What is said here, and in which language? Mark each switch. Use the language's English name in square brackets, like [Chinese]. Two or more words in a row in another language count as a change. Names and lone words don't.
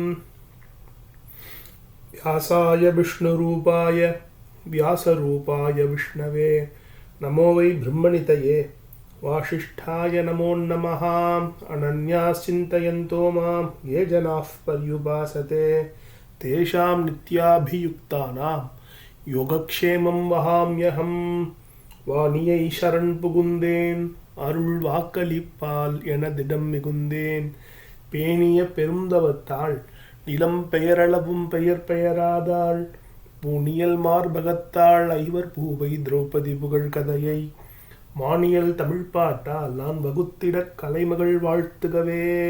[Sanskrit] व्यासाय विष्णुरूपाय व्यासरूपाय विष्णवे नमो वै ब्रह्मनितये वासिष्ठाय नमो नमः। अनन्याश्चिन्तयन्तो मां ये जनाः पर्युपासते तेषां नित्याभियुक्तानां योगक्षेमं वहाम्यहम्। [Tamil] வாணியை சரண் புகுந்தேன் அருள் வாக்களிப்பால் எனதிடம் மிகுந்தேன் பேணிய பெருந்தவத்தாள் நிலம் பெயரளவும் பெயர் பெயராதாள் பூணியல் மார்பகத்தாள் ஐவர் பூவை திரௌபதி புகழ் கதையை மானியல் தமிழ் பாட்டால் நான் வகுத்திடக் கலைமகள் வாழ்த்துகவே.